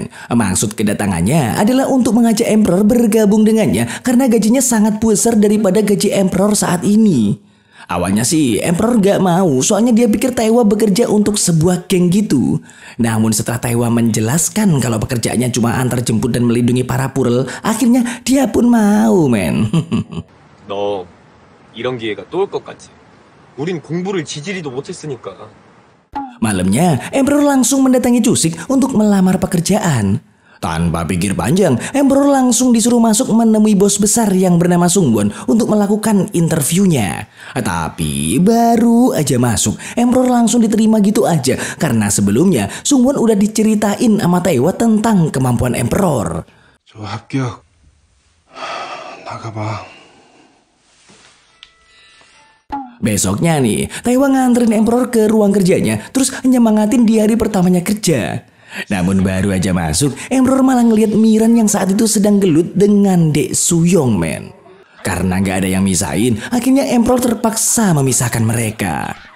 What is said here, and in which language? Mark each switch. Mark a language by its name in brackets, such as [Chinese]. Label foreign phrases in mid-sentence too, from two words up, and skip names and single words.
[Indonesian] Maksud kedatangannya adalah untuk mengajak Emperor bergabung dengannya karena gajinya sangat besar daripada gaji Emperor saat ini. Awalnya sih Emperor gak mau, soalnya dia pikir Taiwa bekerja untuk sebuah geng gitu. Namun setelah Taiwa menjelaskan kalau pekerjaannya cuma antar jemput dan melindungi para purel, akhirnya dia pun mau men. [Korean] 너 이런 기회가 또 올 것 같지? 우린 공부를 지지리도 못했으니까. [Indonesian] Malamnya, Emperor langsung mendatangi Cusik untuk melamar pekerjaan. Tanpa pikir panjang, Emperor langsung disuruh masuk menemui bos besar yang bernama Sungwon untuk melakukan interviewnya. Tapi baru aja masuk, Emperor langsung diterima gitu aja karena sebelumnya Sungwon udah diceritain sama Taiwa tentang kemampuan Emperor. [Korean] 저 합격. 나가봐. [Indonesian] Besoknya nih, Taiwa nganterin Emperor ke ruang kerjanya, terus nyemangatin di hari pertamanya kerja. Namun baru aja masuk, Emperor malah ngeliat Miran yang saat itu sedang gelut dengan Dek Suyong men. Karena gak ada yang misahin, akhirnya Emperor terpaksa memisahkan mereka.